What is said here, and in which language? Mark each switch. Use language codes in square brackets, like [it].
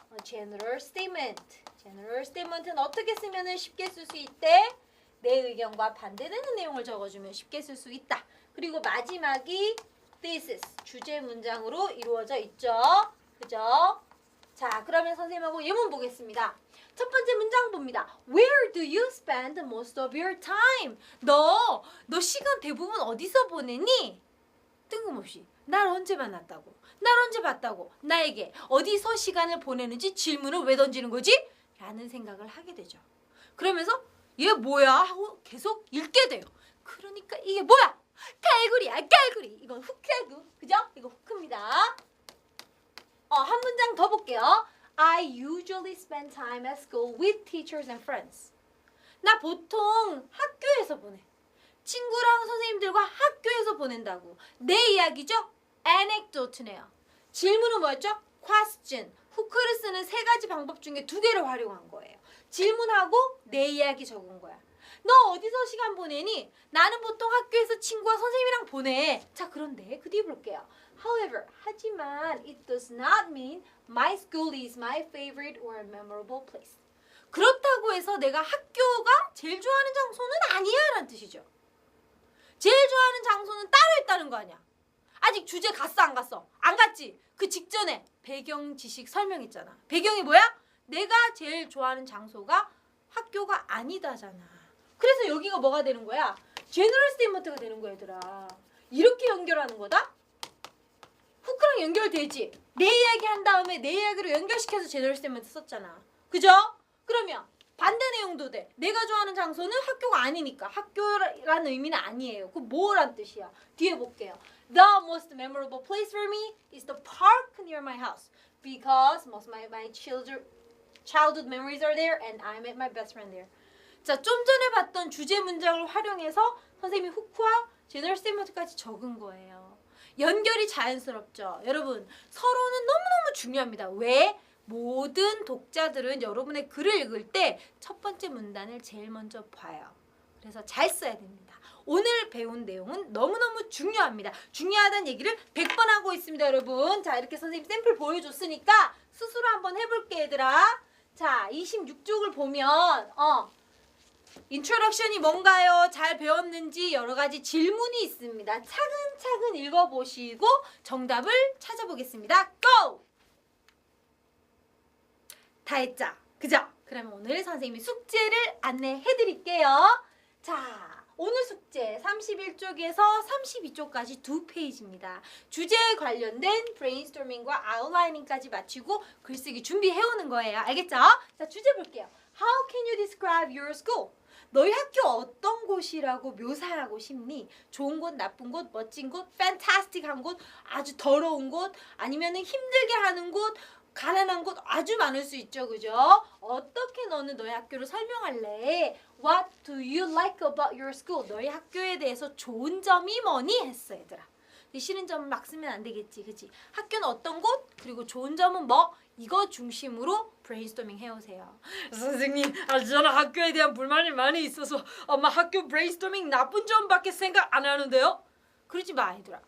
[ko] general statement. general statement는 어떻게 쓰면은 쉽게 쓸 수 있대? 내 의견과 반대되는 내용을 적어주면 쉽게 쓸 수 있다. 그리고 마지막이 thesis, 주제 문장으로 이루어져 있죠. 그죠? 자, 그러면 선생님하고 예문 보겠습니다. 첫 번째 문장 봅니다. [en] Where do you spend most of your time? [ko] 너 시간 대부분 어디서 보내니? 뜬금없이 날 언제 만났다고? 날 언제 봤다고? 나에게 어디서 시간을 보내는지 질문을 왜 던지는 거지? 라는 생각을 하게 되죠. 그러면서 얘 뭐야? 하고 계속 읽게 돼요. 그러니까 이게 뭐야? 깔구리야, 깔구리. 이건 후크라고. 그죠? 이거 후크입니다. 한 문장 더 볼게요. [en] I usually spend time at school with teachers and friends. [ko] 나 보통 학교에서 보내. 친구랑 선생님들과 학교에서 보낸다고. 내 이야기죠? anecdote네요. 질문은 뭐였죠? question. 후크를 쓰는 세 가지 방법 중에 두 개를 활용한 거예요. 질문하고 내 이야기 적은 거야. 너 어디서 시간 보내니? 나는 보통 학교에서 친구와 선생님이랑 보내. 자, 그런데 그 뒤에 볼게요. [en] However, [ko] 하지만 [en] it does not mean my school is my favorite or memorable place. [ko] 그렇다고 해서 내가 학교가 제일 좋아하는 장소는 아니야 라는 뜻이죠. 제일 좋아하는 장소는 따로 있다는 거 아니야. 아직 주제 갔어 안 갔어? 안 갔지? 그 직전에 배경 지식 설명했잖아. 배경이 뭐야? 내가 제일 좋아하는 장소가 학교가 아니다잖아. 그래서 여기가 뭐가 되는 거야? 제너럴 스테이트먼트가 되는 거야, 얘들아. 이렇게 연결하는 거다? 후크랑 연결되지? 내 이야기 한 다음에 내 이야기로 연결시켜서 제너럴 스테이트먼트 썼잖아. 그죠? 그러면 반대 내용도 돼. 내가 좋아하는 장소는 학교가 아니니까. 학교라는 의미는 아니에요. 그 뭐란 뜻이야? 뒤에 볼게요. [en] The most memorable place for me is the park near my house because most of my childhood memories are there and I met my best friend there. [ko] 자, 좀 전에 봤던 주제 문장을 활용해서 선생님이 후크와 제너럴 스테이트먼트까지 적은 거예요. 연결이 자연스럽죠. 여러분, 서로는 너무너무 중요합니다. 왜? 모든 독자들은 여러분의 글을 읽을 때 첫 번째 문단을 제일 먼저 봐요. 그래서 잘 써야 됩니다. 오늘 배운 내용은 너무너무 중요합니다. 중요하다는 얘기를 100번 하고 있습니다, 여러분. 자, 이렇게 선생님 샘플 보여줬으니까 스스로 한번 해볼게, 얘들아. 자, 26쪽을 보면 인트로덕션이 뭔가요? 잘 배웠는지 여러 가지 질문이 있습니다. 차근차근 읽어보시고 정답을 찾아보겠습니다. 고! 다 했죠? 그죠? 그러면 오늘 선생님이 숙제를 안내해드릴게요. 자, 오늘 숙제 31쪽에서 32쪽까지 2페이지입니다. 주제에 관련된 브레인스토밍과 아웃라이닝까지 마치고 글쓰기 준비해오는 거예요. 알겠죠? 자, 주제 볼게요. [en] How can you describe your school? [ko] 너희 학교 어떤 곳이라고 묘사하고 싶니? 좋은 곳, 나쁜 곳, 멋진 곳, fantastic한 곳, 아주 더러운 곳, 아니면 힘들게 하는 곳, 가난한 곳 아주 많을 수 있죠. 그죠? 어떻게 너는 너희 학교를 설명할래? [en] What do you like about your school? [ko] 너희 학교에 대해서 좋은 점이 뭐니? 했어, 얘들아. 싫은 점을 막 쓰면 안 되겠지. 그치? 학교는 어떤 곳? 그리고 좋은 점은 뭐? 이거 중심으로 브레인스토밍 해오세요. 선생님, 저는 학교에 대한 불만이 많이 있어서 아마 학교 브레인스토밍 나쁜 점밖에 생각 안 하는데요? 그러지 마, 얘들아.